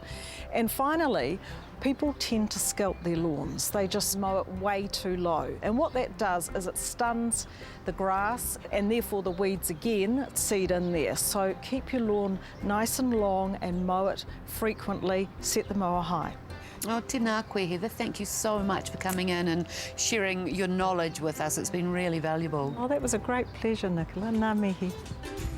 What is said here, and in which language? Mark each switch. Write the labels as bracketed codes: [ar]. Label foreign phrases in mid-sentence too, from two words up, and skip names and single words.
[en] And finally, people tend to scalp their lawns. They just mow it way too low. And what that does is it stuns the grass and therefore the weeds again seed in there. So keep your lawn nice and long and mow it frequently. Set the mower high. [mi] Oh, tēnā koe, Heather. [en] Thank you so much for coming in and sharing your knowledge with us. It's been really valuable. Oh, that was a great pleasure, Nicola. [mi] Ngā mihi.